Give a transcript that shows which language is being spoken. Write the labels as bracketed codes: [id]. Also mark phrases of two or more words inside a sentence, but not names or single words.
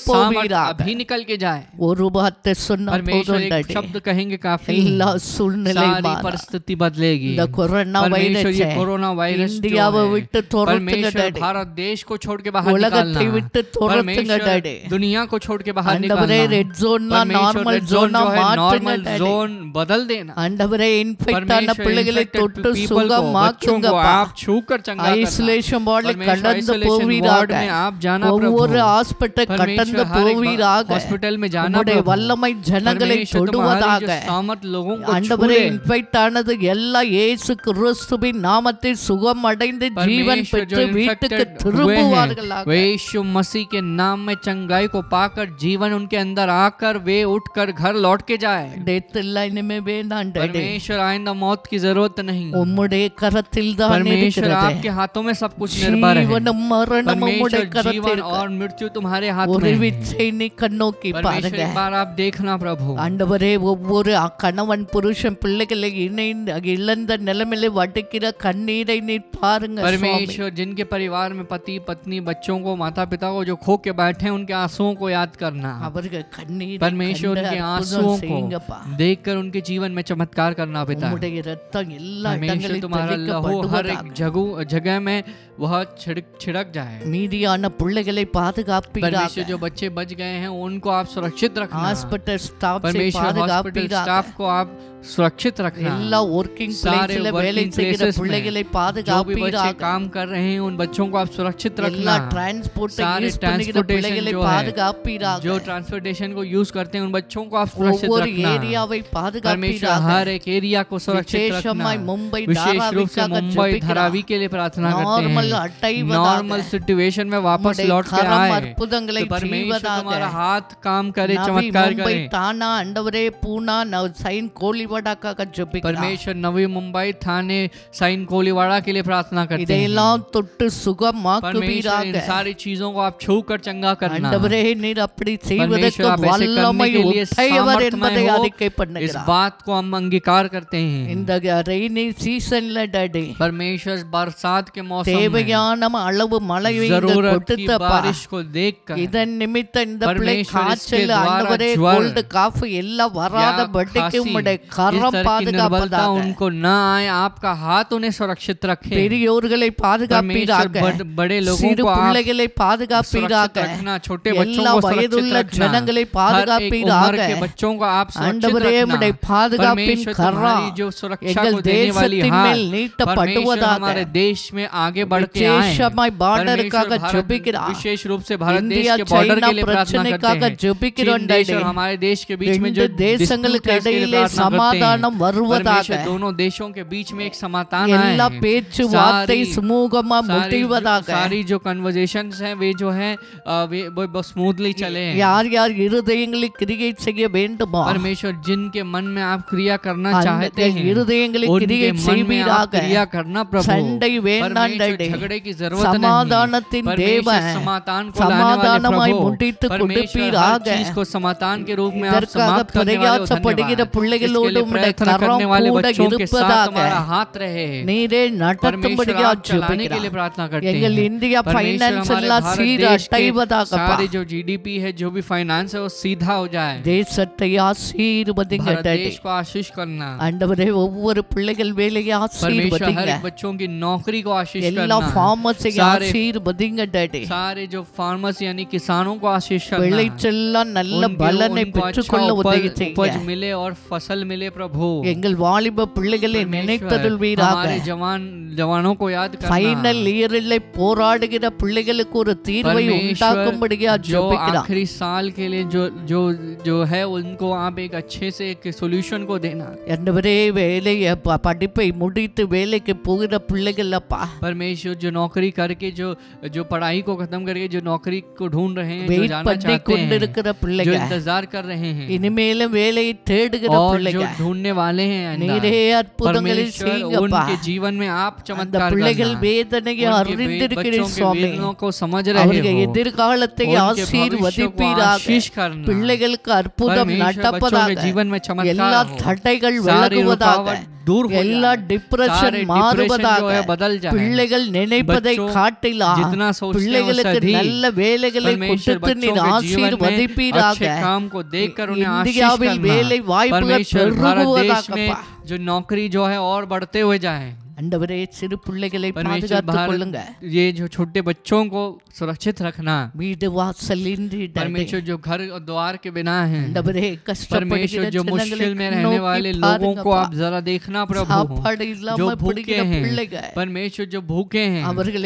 [hi] सामर्थ [ta] போவீராக. [hi] अभी निकल के जाए। [ta] ஒரு வார்த்தை சொன்னா [hi] परमेश्वर [ta] போதும் [hi] एक [ta] டாடி. [hi] शब्द कहेंगे काफी, [ta] எல்லா சூழ்நிலை [hi] सारी [ta] மாறும். [hi] परिस्थिति बदलेगी। [ta] இந்த கொரோனா [hi] परमेश्वर ये [ta] வைரஸ் [hi] कोरोना वायरस जो [ta] இந்தியாவை [hi] है, [ta] விட்டு துரத்துங்க [hi] परमेश्वर [ta] டாடி. [hi] भारत देश को छोड़ के बाहर [ta] உலகத்தை [hi] निकालना। [ta] விட்டு துரத்துங்க [hi] परमेश्वर [ta] டாடி. [hi] दुनिया को छोड़ के बाहर [ta] ஆண்டவரே [hi] निकालना। [en] red zone-na [hi] परमेश्वर [ta] நார்மல் [en] red zone [ta] ஜோனா [hi] जो है [ta] மாற்றுங்க [hi] नॉर्मल [ta] டாடி. [hi] जोन बदल देना। [ta] ஆண்டவரே இன்ஃபெக்ட் ஆன [hi] परमेश्वर [ta] பிள்ளைகளை [hi] infected [ta] தொட்டு [hi] people को, बच्चों को [ta] சுகமாக்குங்கப்பா. [hi] आप छूकर चंगा करना। [en] isolation ward-il [hi] परमेश्वर [ta] கடந்து [en] isolation ward [ta] போவீராக. [hi] में आप जाना प्रभु। [ta] ஒவ்வொரு ஹாஸ்பிட்டல் கடந்து [hi] परमेश्वर हर एक [ta] போவீராக. [hi] हॉस्पिटल में जाना [ta] உம்முடைய [hi] प्रभु। [ta] வல்லமை ஜனங்களை [hi] परमेश्वर तुम्हारी [ta] தொடுவதாக. [hi] जो सामर्थ लोगों को [ta] ஆண்டவரே [hi] छूले। [ta] இன்ஃபெக்ட் ஆனது எல்லா இயேசு கிறிஸ்துவின் நாமத்தில் சுகம் அடைந்து ஜீவன் [hi] परमेश्वर जो [ta] பெற்று வீட்டுக்கு [hi] infected हुए हैं, [ta] திரும்புவார்களாக. [hi] वे यीशु मसीह के नाम में चंगाई को पाकर जीवन उनके अंदर आकर वे उठकर घर लौट के जाए। [ta] டெத் எல்லாம் இனிமே வேண்டாம் டாடி. [hi] परमेश्वर आइंदा मौत की जरूरत नहीं। [ta] உம்முடைய கரத்தில் தான் [hi] परमेश्वर [ta] இருக்கிறது. [hi] आपके हाथों में सब कुछ निर्भर है। [ta] ஜீவனும் மரணமும் உம்முடைய [hi] परमेश्वर [ta] கரத்தில் [hi] जीवन [ta] இருக்கு. [hi] और मृत्यु तुम्हारे हाथ [ta] ஒரு [hi] में है। [ta] விச்சை நீ கண்ணோக்கி [hi] परमेश्वर [ta] பாருங்க. [hi] एक बार आप देखना प्रभु। [ta] ஆண்டவரே ஒவ்வொரு கணவன் புருஷன் பிள்ளைகளை இழந்த நிலைமையில வடிக்கிற கண்ணீரை நீ பாருங்க சுவாமி. [hi] परमेश्वर जिनके परिवार में पति पत्नी बच्चों को माता पिता को जो खो के बैठे हैं उनके आंसुओं को याद करना। [ta] அவர்கள் கண்ணீரை [hi] परमेश्वर [ta] கண்டு [hi] उनके [ta] அற்புதம் [hi] आंसुओं [ta] செய்யுங்கப்பா. [hi] को देखकर उनके जीवन में चमत्कार करना पिता। [ta] உம்முடைய இரத்தம் எல்லா [hi] परमेश्वर [ta] இடங்களிலும் [hi] तुम्हारा लहू हर एक [ta] தெளிக்கப்படுவதாக. [hi] जगह में वह छिड़क जाए। [ta] மீதியான பிள்ளைகளை பாதுகாப்பீராக. [hi] परमेश्वर जो बच्चे बच गए हैं उनको आप सुरक्षित रखना। [en] hospital staff [hi] परमेश्वर हॉस्पिटल [ta] பாதுகாப்பீராக. [hi] स्टाफ को आप सुरक्षित रखना। [ta] எல்லா ஒர்க்கிங் [hi] सारे [ta] பிளேஸ்ல வேலை [hi] वर्किंग [ta] செய்கிற [hi] प्लेसेस [ta] பிள்ளைகளை [hi] में जो भी बच्चे [ta] பாதுகாப்பீராக. [hi] काम कर रहे हैं उन बच्चों को आप सुरक्षित [ta] எல்லா [hi] रखना। [ta] டிரான்ஸ்போர்ட் [hi] सारे [ta] யூஸ் பண்ணுகிற [hi] ट्रांसपोर्टेशन [ta] பிள்ளைகளை [hi] जो है, [ta] பாதுகாப்பீராக. [hi] जो ट्रांसपोर्टेशन को यूज करते हैं उन बच्चों को आप सुरक्षित [ta] ஒவ்வொரு [hi] रखना। [ta] ஏரியாவை [hi] परमेश्वर [ta] பாதுகாப்பீராக. [hi] हर एक एरिया को सुरक्षित रखना। [ta] விசேஷமாய் மும்பை [hi] विशेष रूप से [ta] தாராவிக்காக [hi] मुंबई [ta] ஜெபிக்கிறோம். [hi] धारावी के लिए प्रार्थना [ta] நார்மல் [hi] करते हैं। [ta] அடைவதாக. [en] normal situation [hi] में वापस [ta] உம்முடைய [hi] लौट के [ta] கரம் [hi] आए। [ta] அற்புதங்களை [hi] तो परमेश्वर [ta] செய்வதாக. [hi] तुम्हारा हाथ काम करे, [ta] நவி [hi] चमत्कार [ta] மும்பை [hi] करे। [ta] தானா ஆண்டவரே பூனா சைன் கோலிவடாக்காக ஜெபிக்கிறோம். [hi] परमेश्वर नवी मुंबई थाने साइन कोलीवाड़ा के लिए प्रार्थना करते हैं। [ta] இதையெல்லாம் தொட்டு [hi] परमेश्वर [ta] சுகமாக்குவீராக. [hi] इन सारी चीजों को आप छू कर चंगा करना। [ta] ஆண்டவரே நீர் அப்படி செய்வதற்கு [hi] परमेश्वर आप ऐसे [ta] வல்லமை [hi] करने के लिए [ta] உடையவர் என்பதை [hi] सामर्थ्यमय हो, [ta] அறிக்கை [hi] इस [ta] பண்ணுகிறார். [hi] बात को हम अंगीकार करते हैं। [ta] இந்த [en] rainy season-la [ta] டாடி [hi] परमेश्वर बरसात के मौसम में [ta] தேவையான அளவு மழையை இங்கு [hi] जरूरत की [ta] கொடுத்தப்பா. [hi] बारिश को देखकर [ta] இதன் நிமித்தம் இந்த பிள்ளை [hi] परमेश्वर [ta] காய்ச்சல் [hi] इसके द्वारा [ta] ஆண்டவரே [hi] ज्वर [en] cold cough [ta] எல்லாம் வராத [hi] या [ta] படிக்கு [hi] खांसी, [ta] உம்முடைய [hi] इस [ta] கரம் [hi] तरह की निर्बलता [ta] பாதுகாப்பதாக. [hi] उनको न आए, आपका हाथ उन्हें सुरक्षित रखे। [ta] பெரியோர்களை பாதுகாப்பீராக. [hi] परमेश्वर बड़े लोगों [ta] சிறு [hi] को आप [ta] பிள்ளைகளை [hi] सुरक्षित [ta] பாதுகாப்பீராக. [hi] रखना, छोटे बच्चों [ta] எல்லா [hi] को सुरक्षित [ta] வயதுள்ள [hi] रखना, [ta] ஜனங்களை [hi] हर एक [ta] பாதுகாப்பீராக. [hi] उम्र के बच्चों को आप सुरक्षित [ta] ஆண்டவரே [hi] रखना। [ta] உம்முடைய பாதுகாப்பின் [hi] परमेश्वर [ta] கரம் [hi] तुम्हारी जो सुरक्षा [ta] எங்கள் [hi] को देने वाली [ta] தேசத்தின் [hi] हाथ [ta] மேல் [hi] परमेश्वर [ta] நீட்டப்படுவதாக. [hi] हमारे देश में आगे बढ़ के आए। [ta] விசேஷமாய் பார்டருக்காக [hi] परमेश्वर [ta] ஜெபிக்கிறோம். [hi] विशेष रूप से भारत देश [ta] இந்தியா [hi] के बॉर्डर [ta] சைனா [hi] के लिए प्रार्थना [ta] பிரச்சனைக்காக [hi] करते हैं। [ta] ஜெபிக்கிறோம் [hi] चीन देश [ta] டாடி. [hi] और हमारे देश के बीच में जो [ta] ரெண்டு தேசங்களுக்கு [hi] dispute है, इसके लिए [ta] இடையிலே [hi] प्रार्थना करते हैं। [ta] சமாதானம் வருவதாக. [hi] परमेश्वर दोनों देशों के बीच में एक समाधान [ta] எல்லா [hi] आए। [ta] பேச்சுவார்த்தை சுமூகமா முடிவதாக. [hi] सारी जो कन्वर्सेशंस हैं वे जो है वो स्मूथली चले। [ta] யார் யார் இருதயங்களை கிரியை செய்ய வேண்டுமோ [hi] परमेश्वर जिनके मन में आप क्रिया करना [ta] அந்த [hi] चाहते हैं [ta] இருதயங்களை [hi] उनके [ta] கிரியை [hi] मन में आप [ta] செய்வீராக. [hi] क्रिया करना प्रभु। [ta] சண்டை வேண்டாம் [hi] परमेश्वर [ta] டாடி. [hi] झगड़े की जरूरत नहीं। [ta] சமாதானத்தின் [hi] परमेश्वर [ta] தேவன் [hi] समाधान को लाने वाले [ta] சமாதானமாய் [hi] प्रभु। [ta] முடித்து [hi] परमेश्वर हर [ta] கொடுப்பீராக. [hi] चीज को समाधान के रूप में आप [ta] இதற்காக [hi] समाप्त करने वाले हो, [ta] பிரயாசப்படுகிற [hi] धन्यवाद। [ta] பிள்ளைகளோடு [hi] इसके लिए [ta] உம்முடைய [hi] प्रार्थना [ta] கரம் [hi] करने वाले [ta] கூட [hi] बच्चों के साथ [ta] இருப்பதாக. [hi] तुम्हारा हाथ रहे। [ta] நீரே [hi] परमेश्वर [ta] நடத்தும்படியா [hi] आप चलाने के लिए [ta] ஜெபிக்கிறோம். [hi] प्रार्थना करते [ta] எங்கள் [hi] हैं। [ta] இந்தியா [hi] परमेश्वर [ta] ஃபைனான்ஸ் [hi] हमारे [ta] எல்லாம் [hi] भारत [ta] சீர [hi] देश के [ta] அடைவதாகப்பா. [hi] सारे जो जीडीपी है, जो भी फाइनेंस है, वो सीधा हो जाए। [ta] தேசத்தை ஆசீர்வதிங்க [hi] भारत [ta] டாடி. [hi] देश को आशीष करना। [ta] ஆண்டவரே ஒவ்வொரு பிள்ளைகள் வேலையை [hi] परमेश्वर हर [ta] ஆசீர்வதிங்க. [hi] एक बच्चों की नौकरी को आशीष [ta] எல்லா [hi] करना। [ta] ஃபார்மஸை [hi] सारे- [ta] ஆசீர்வதிங்க டாடி. [hi] सारे जो फार्मर्स यानी किसानों को आशीष करना है। [ta] விளைச்செல்லாம் நல்ல [hi] उनके- [ta] பலனை [hi] उनको अच्छा [ta] பெற்றுக்கொள்ள உதவி [hi] उपज [ta] செய்யுங்க. [hi] मिले और फसल मिले प्रभु। [ta] எங்கள் வாலிப பிள்ளைகளை [hi] परमेश्वर, [ta] நினைத்தருள்வீராக. [hi] हमारे जवानों को याद करना। [en] final year-il [ta] போராடுகிற பிள்ளைகளுக்கு ஒரு தீர்வை உண்டாக்கும்படியா [hi] परमेश्वर जो [ta] ஜெபிக்கிறோம். [hi] आखिरी साल के लिए जो जो जो है उनको आप एक अच्छे से एक सोल्यूशन को देना। [ta] ஆண்டவரே வேலையை படிப்பை முடித்து வேலைக்கு போகிற பிள்ளைகள் அப்பா [hi] परमेश्वर जो नौकरी करके जो जो पढ़ाई को खत्म करके जो नौकरी को ढूंढ रहे हैं, जो [ta] வெயிட் [hi] जाना [ta] பண்ணி [hi] चाहते हैं, [ta] கொண்டிருக்கிற [hi] जो [ta] பிள்ளைகள் [hi] इंतजार कर रहे हैं [ta] இனிமேலும் வேலையை தேடுகிற [hi] और जो [ta] பிள்ளைகள் [hi] ढूंढने वाले हैं अंदर, [ta] நீரே அற்புதங்களை [hi] परमेश्वर [ta] செய்யுங்கப்பா. [hi] उनके जीवन में आप [ta] அந்த [hi] चमत्कार [ta] பிள்ளைகள் [hi] करना। [ta] வேதனையை [hi] उनके [ta] அறிந்திருக்கிறீர் [hi] बच्चों के [ta] சுவாமி. [hi] वेदनाओं को समझ रहे [ta] அவர்கள் [hi] हो, [ta] எதிர்காலத்தை [hi] उनके भविष्य को [ta] ஆசீர்வதிப்பீராக. [hi] आशीष करना। [ta] பிள்ளைகளுக்கு அற்புதம் [hi] परमेश्वर बच्चों [ta] நடப்பதாக. [hi] के जीवन में चमत्कार [ta] எல்லா [hi] हो, [ta] தடைகள் [hi] सारी [ta] விலகுவதாக. [hi] रुकावट दूर हो [ta] எல்லா [hi] जाए, [ta] டிப்ரெஷன் [hi] सारे डिप्रेशन [ta] மாறுவதாக. [hi] जो है बदल जाए, [ta] பிள்ளைகள் நினைப்பதை [hi] बच्चों [ta] காட்டிலா [hi] जितना सोचते हैं [ta] பிள்ளைகளுக்கு [hi] उससे अधिक [ta] நல்ல வேலைகளை [hi] परमेश्वर [ta] கொடுத்து நீர் [hi] बच्चों के जीवन में [ta] ஆசீர்வதிப்பீராக. [hi] अच्छे काम को देखकर उन्हें आशीष [ta] இந்தியாவில் [hi] करना। [ta] வேலை வாய்ப்புகள் [hi] परमेश्वर भारत देश [ta] பெருகுவதாக [hi] में [ta] அப்பா. [hi] जो नौकरी जो है और बढ़ते हुए जाए। [ta] ஆண்டவரே சிறு பிள்ளைகளை [hi] परमेश्वर [ta] பாதுகாத்துக் கொள்ளுங்க. [hi] भारत ये जो छोटे बच्चों को सुरक्षित रखना। [ta] வீடு வாசலின்றி டாடி. [hi] परमेश्वर जो घर और द्वार के बिना है, [ta] ஆண்டவரே கஷ்டப்படுகிற [hi] परमेश्वर जो मुश्किल में [ta] ஜனங்களை [hi] रहने वाले [ta] நோக்கி [hi] लोगों को [ta] பாருங்கப்பா. [hi] आप जरा देखना प्रभु। [ta] சாப்பாடு [hi] जो [ta] இல்லாம [hi] भूखे [ta] பிடிக்கிற [hi] हैं, [ta] பிள்ளைகள் [hi] परमेश्वर जो भूखे हैं, [ta] அவர்களை